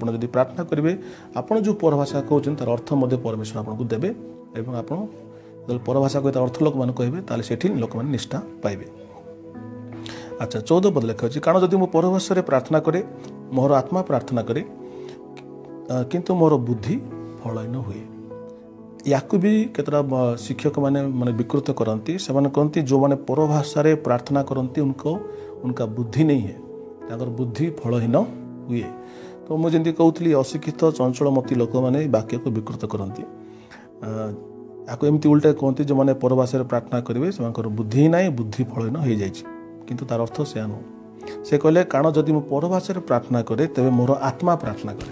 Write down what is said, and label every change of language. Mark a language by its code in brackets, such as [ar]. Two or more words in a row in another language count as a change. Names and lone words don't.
[or] ଯଦି ପ୍ରାର୍ଥନା କରିବେ ଆପଣ ଯେଉଁ ପରଭାଷା କହୁଛନ୍ତି ତାର ଅର୍ଥ ମଧ୍ୟ ପରମେଶ୍ୱର ଆପଣଙ୍କୁ ଦେବେ ଏବଂ ଆପଣ ଯେତେବେଳେ ପରଭାଷା କହି ତାର ଅର୍ଥ ଲୋକମାନେ କହିବେ ତାହେଲେ ସେଠି ଲୋକମାନେ ନିଷ୍ଠା ପାଇବେ ଆଚ୍ଛା 14 ପଦ ଲେଖା ଅଛି କାରଣ ଯଦି ମୁଁ ପରଭାଷାରେ ପ୍ରାର୍ଥନା କରେ ମୋର ଆତ୍ମା ପ୍ରାର୍ଥନା କରେ କିନ୍ତୁ ମୋର ବୁଦ୍ଧି ଫଳହୀନ ହୁଏ ୟାକୁ ବି କେତେଟା ଶିକ୍ଷକମାନେ ବିକୃତ କରନ୍ତି ସେମାନେ କହନ୍ତି ଯେଉଁମାନେ ପରଭାଷାରେ ପ୍ରାର୍ଥନା କରନ୍ତି [hi] उनका बुद्धि नहीं है [or] ତାଙ୍କର ବୁଦ୍ଧି ଫଳହୀନ ହୁଏ। ତ ମୁଁ ଯେମିତି କହୁଥିଲି ଅଶିକ୍ଷିତ ଚଞ୍ଚଳମତି ଲୋକମାନେ ଏହି ବାକ୍ୟକୁ ବିକୃତ କରନ୍ତି। ଆକୁ ଏମିତି ଉଲ୍ଟା କୁହନ୍ତି ଯେଉଁମାନେ ପରଭାଷାରେ ପ୍ରାର୍ଥନା କରିବେ ସେମାନଙ୍କର ବୁଦ୍ଧି ହିଁ ନାହିଁ, ବୁଦ୍ଧି ଫଳହୀନ ହୋଇଯାଇଛି। କିନ୍ତୁ ତାର ଅର୍ଥ ସେୟା ନୁହଁ। ସେ କହିଲେ କାରଣ ଯଦି ମୁଁ ପରଭାଷାରେ ପ୍ରାର୍ଥନା କରେ ତେବେ ମୋର ଆତ୍ମା ପ୍ରାର୍ଥନା କରେ।